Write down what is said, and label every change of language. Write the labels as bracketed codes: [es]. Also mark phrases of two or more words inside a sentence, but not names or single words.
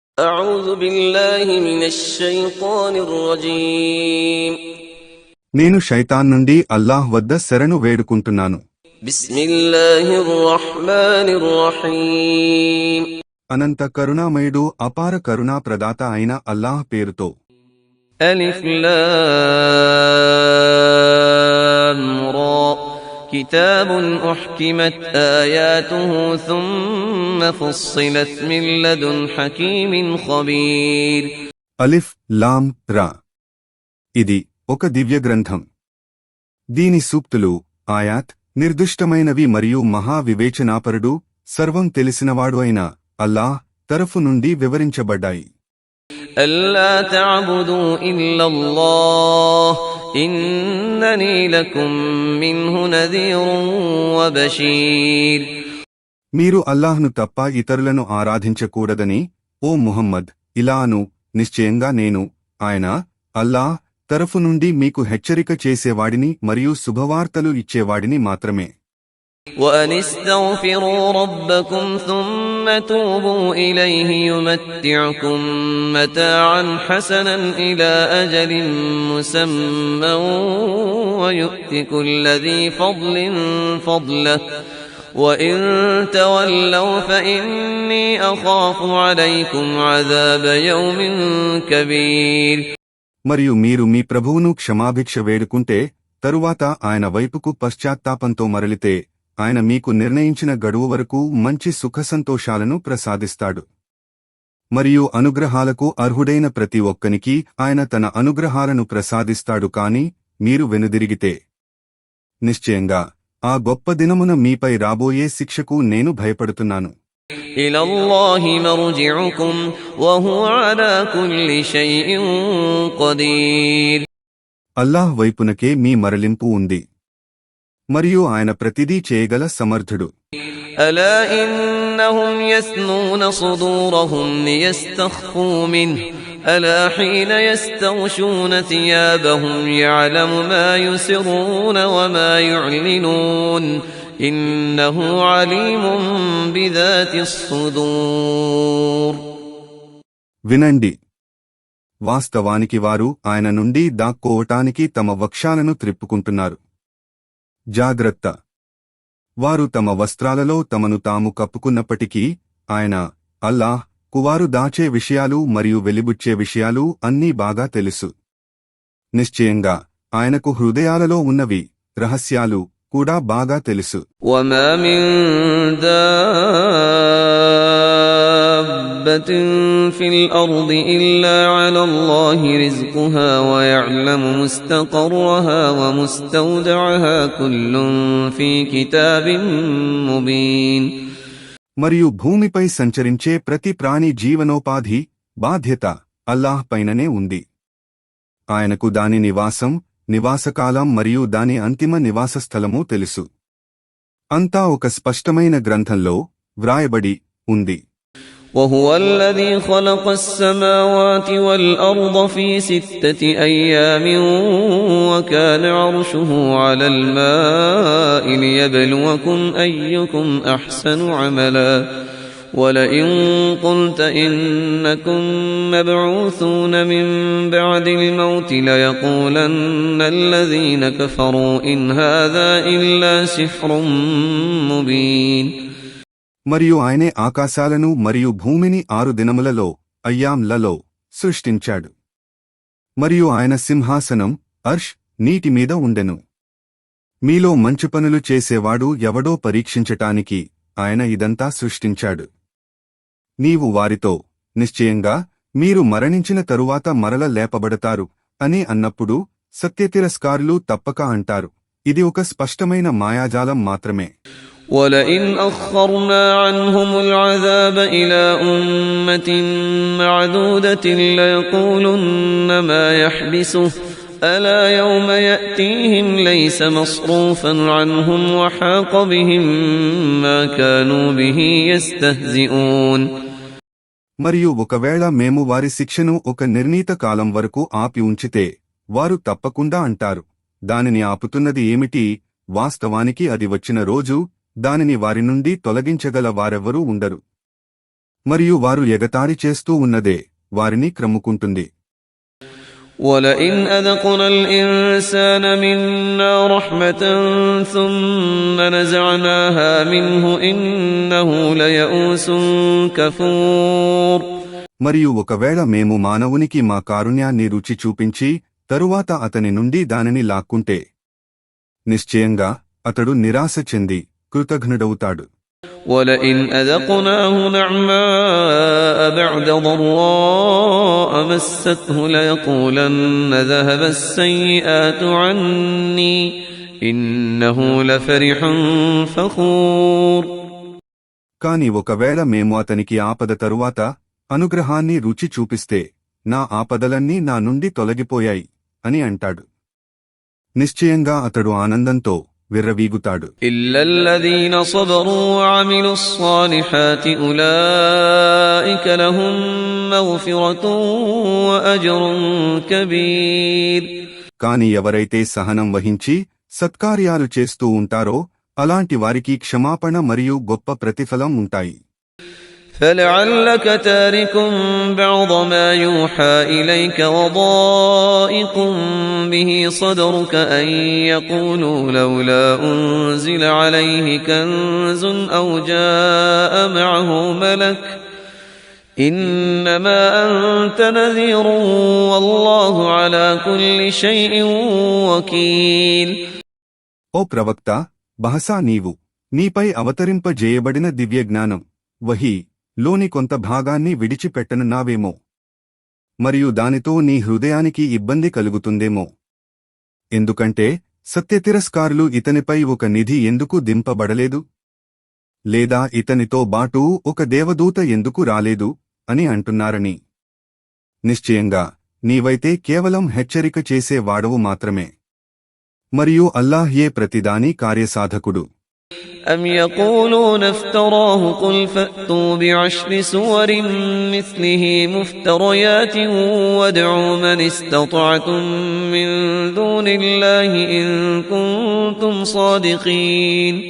[ar] أعوذ بالله من الشيطان الرجيم [te] నేను శైతాన్ నుండి అల్లాహ్ వద్ద శరణు వేడుకుంటున్నాను. [ar] بسم الله الرحمن الرحيم [te] అనంత కరుణామయుడు అపార కరుణా ప్రదాత అయిన అల్లాహ్ పేరుతో. [ar] ألف لام را كتاب أحكمت آياته ثم فصلت من لدن حكيم خبير ألف لام را. [te] ఇది ఒక దివ్య గ్రంథం. దీని సూక్తులు, ఆయాత్ నిర్దిష్టమైనవి మరియు మహా వివేచనాపరుడు, సర్వం తెలిసినవాడు అయిన అల్లాహ్ తరఫు నుండి వివరించబడ్డాయి. [ar] ألا تعبدوا إلا الله إنني لكم منه نذير وبشير [te] మీరు అల్లాహ్ను తప్ప ఇతరులను ఆరాధించకూడదని ఓ ముహమ్మద్ ఇలా అను, నిశ్చయంగా నేను ఆయన అల్లాహ్ తరఫు నుండి మీకు హెచ్చరిక చేసేవాడిని మరియు శుభవార్తలు ఇచ్చేవాడిని మాత్రమే. [ar] وأن استغفروا ربكم ثم توبوا إليه يمتعكم متاعا حسنا إلى أجل مسمى ويؤت كل ذي فضل فضله وإن تولوا فإني أخاف عليكم عذاب يوم كبير [te] మరియు మీరు మీ ప్రభువును క్షమాభిక్ష వేడుకుంటే తరువాత ఆయన వైపుకు పశ్చాత్తాపంతో మరలితే ఆయన మీకు నిర్ణయించిన గడువు వరకు మంచి సుఖసంతోషాలను ప్రసాదిస్తాడు. మరియు అనుగ్రహాలకు అర్హుడైన ప్రతి ఒక్కనికి ఆయన తన అనుగ్రహాలను ప్రసాదిస్తాడు. కాని మీరు వెనుదిరిగితే నిశ్చయంగా ఆ గొప్ప దినమున మీపై రాబోయే శిక్షకు నేను భయపడుతున్నాను. [ar] إلى الله مرجعكم وهو على كل شيء قدير [te] అల్లాహ్ వైపునకే మీ మరలింపు ఉంది మరియు ఆయన ప్రతిదీ చేయగల సమర్థుడు. [ar] ألا إنهم يثنون صدورهم ليستخفوا منه ألا حين يستغشون ثيابهم يعلم ما يسرون وما يعلنون إنه عليم بذات الصدور [te] వినండి, వాస్తవానికి వారు ఆయన నుండి దాక్కోవటానికి తమ వక్షాలను త్రిప్పుకుంటున్నారు. జాగ్రత్త, వారు తమ వస్త్రాలలో తమను తాము కప్పుకున్నప్పటికీ ఆయన అల్లాహ్ కువారు దాచే విషయాలు మరియు వెలిబుచ్చే విషయాలు అన్నీ బాగా తెలుసు. నిశ్చయంగా ఆయనకు హృదయాలలో ఉన్నవి రహస్యాలు కూడా బాగా తెలుసు. [ar] وما من دابة في الأرض إلا على الله رزقها ويعلم مستقرها ومستودعها كل في كتاب مبين [te] మరియు భూమిపై సంచరించే ప్రతి ప్రాణి జీవనోపాధి బాధ్యత అల్లాహ్ పైననే ఉంది. ఆయనకు దాని నివాసకాలం మరియు దాని అంతిమ నివాసస్థలమూ తెలుసు. అంతా ఒక స్పష్టమైన గ్రంథంలో వ్రాయబడి ఉంది. [ar] وهو الذي خلق السماوات والأرض في 6 أيام وكان عرشه على الماء ليبلوكم أيكم أحسن عملا ولئن قلت إنكم مبعوثون من بعد الموت ليقولن الذين كفروا إن هذا إلا سحر مبين [te] మరియు ఆయనే ఆకాశాలను మరియు భూమిని 6 దినములలో అయ్యాంలలో సృష్టించాడు. మరియు ఆయన సింహాసనం అర్ష్ నీటి మీద ఉండెను. మీలో మంచి పనులు చేసేవాడు ఎవడో పరీక్షించటానికి ఆయన ఇదంతా సృష్టించాడు. నీవు వారితో నిశ్చయంగా మీరు మరణించిన తరువాత మరల లేపబడతారు అని అన్నప్పుడు సత్యతిరస్కారులు తప్పక అంటారు, ఇది ఒక స్పష్టమైన మాయాజాలం మాత్రమే. [ar] وَلَئِنْ أَخَّرْنَا عَنْهُمُ الْعَذَابَ إِلَى أُمَّةٍ مَّعْدُودَةٍ لَيَقُولُنَّ مَا يَحْبِسُهُ أَلَا يَوْمَ يَأْتِيهِمْ لَيْسَ مَصْرُوفًا عَنْهُمْ وَحَاقَ بِهِم مَّا كَانُوا بِهِ يَسْتَهْزِئُونَ [te] మరియు ఒకవేళ మేము వారి శిక్షను ఒక నిర్ణీత కాలం వరకు ఆపి ఉంచితే వారు తప్పకుండా అంటారు, దానిని ఆపుతున్నది ఏమిటి? వాస్తవానికి అది వచ్చిన రోజు దానిని వారి నుండి తొలగించగల వారెవ్వరూ ఉండరు. మరియు వారు ఎగతాళి చేస్తూ ఉన్నదే వారిని క్రమ్ముకుంటుంది. [ar] ولئن أذقنا الإنسان منا رحمة ثم نزعناها منه إنه ليئوس كفور. [te] మరియు ఒకవేళ మేము మానవునికి మా కారుణ్యాన్ని రుచి చూపించి తరువాత అతని నుండి దానిని లాక్కుంటే నిశ్చయంగా అతడు నిరాశ చెంది కృతఘ్నుడవుతాడు. [ar] ولئن أذقناه نعماء بعد ضراء مسته ليقولن ذهب السيئات عني إنه لفرح فخور. [te] కాని ఒకవేళ మేము అతనికి ఆపద తరువాత అనుగ్రహాన్ని రుచి చూపిస్తే నా ఆపదలన్నీ నా నుండి తొలగిపోయాయి అని అంటాడు. నిశ్చయంగా అతడు ఆనందంతో విర్రవీగుతాడు. [ar] إلا الذين صبروا وعملوا الصالحات أولئك لهم مغفرة وأجر كبير. [te] కాని ఎవరైతే సహనం వహించి సత్కార్యాలు చేస్తూ ఉంటారో అలాంటి వారికి క్షమాపణ మరియు గొప్ప ప్రతిఫలం ఉంటాయి. [ar] فلعلك تارك بعض ما يوحى إليك وضائق به صدرك أن يقولوا لولا أنزل عليه كنز أو جاء معه ملك إنما أنت نذير والله على كل شيء وكيل. [te] ఓ ప్రవక్త, బహసా నీపై అవతరింపజేయబడిన దివ్యజ్ఞానం వహీ లోని కొంత భాగాన్ని విడిచిపెట్టనున్నావేమో మరియు దానితో నీ హృదయానికి ఇబ్బంది కలుగుతుందేమో. ఎందుకంటే సత్యతిరస్కారులు ఇతనిపై ఒక నిధి ఎందుకు దింపబడలేదు లేదా ఇతనితో బాటు ఒక దేవదూత ఎందుకు రాలేదు అని అంటున్నారని. నిశ్చయంగా నీవైతే కేవలం హెచ్చరిక చేసే వాడవు మాత్రమే మరియు అల్లాహ్యే ప్రతిదాని కార్యసాధకుడు. [ar] أم يقولون افتراه قل فأتوا بعشر سور مثله مفتريات وادعوا من استطعتم من دون الله إن كنتم صادقين.